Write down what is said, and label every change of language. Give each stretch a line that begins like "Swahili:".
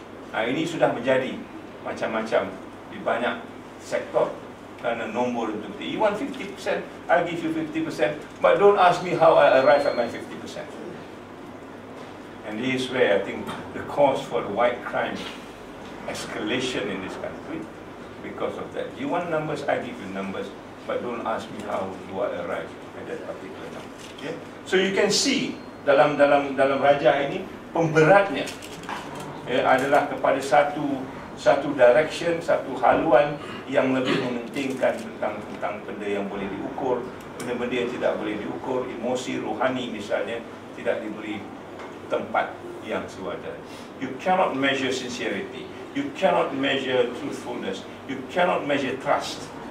Malay: Ini sudah menjadi macam-macam di banyak sektor kerana nombor itu.
English: You want 50%, I'll give you 50%, but don't ask me how I arrive at my 50%. And this is where I think the cause for the white crime escalation in this country, because of that. You want numbers, I give you numbers, but don't ask me how do I arrive at that particular number.
Malay: Okay?
English: So you can see
Malay: dalam raja ini pemberatnya adalah kepada satu direction, satu haluan yang lebih mementingkan tentang benda yang boleh diukur, benda-benda yang tidak boleh diukur, emosi rohani misalnya tidak diberi tempat yang sewajarnya.
English: You cannot measure sincerity. You cannot measure truthfulness. You cannot measure trust.